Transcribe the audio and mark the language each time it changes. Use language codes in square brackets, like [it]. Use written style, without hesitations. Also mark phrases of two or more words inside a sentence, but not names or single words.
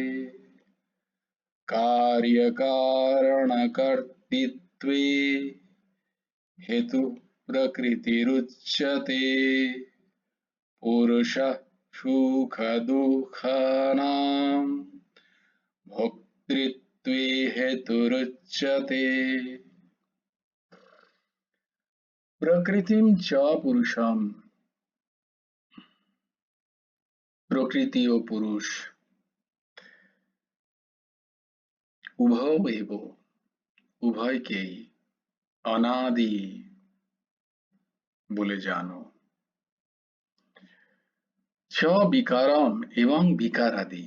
[sa] कार्यकारणकर्तृत्वे हेतुः प्रकृतिरुच्यते। पुरुषः सुखदुःखानां भोक्तृत्वे हेतुरुच्यते। प्रकृतिम च पुरुषम। [bn] প্রকৃতি ও পুরুষ উভয়েব, উভয়কেই অনাদি বলে জানো। [sa] च विकारम एबं विकारादि।